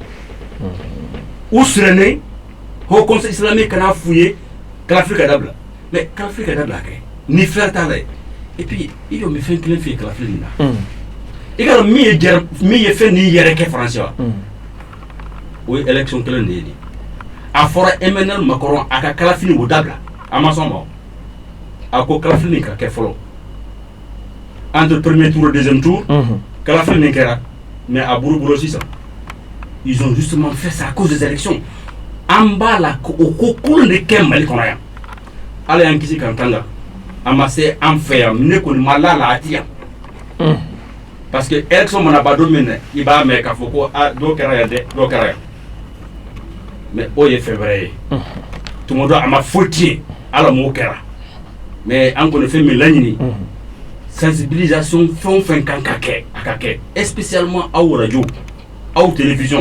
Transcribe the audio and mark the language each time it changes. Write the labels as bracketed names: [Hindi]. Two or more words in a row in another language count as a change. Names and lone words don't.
[Bambara] u sirɛnnen Haut Conseil islamique kana f'u ye kalafili ka dabila mais kalafili ka dabila kɛ ni fɛn t'a la ye [French] et puis [Bambara] i y'o mɛn fɛn kelen fɛ yen kalafili nin na i ka dɔn min ye fɛn nin yɛrɛ kɛ faransi wa o ye élection kelen de ye de a fɔra Emmanuel Macron a ka kalafili o dabila a ma sɔn ma a ko kalafili nin ka kɛ fɔlɔ [French] entre premier tour et deuxième tour [Bambara] kalafili nin kɛra mais a buru sisan [French] ils ont justement fait ça à cause des élections [Bambara] an b'a la o ko kolon de kɛ Mali kɔnɔ yan ala y'an kisi k'an tanga a ma se an fɛ yan ne kɔni ma la a ti yan [French] parce que élection [Bambara] mana ba don min na i b'a mɛn k'a fɔ ko dɔ kɛra yan dɛ dɔ kɛra yan mais o ye fɛn wɛrɛ ye tuma dɔ a ma foyi tiɲɛ ala m'o kɛra mais an kɔni fɛn min laɲini sensibilisation fɛn o fɛn kan ka kɛ a ka kɛ spécialement aw radio aw télévision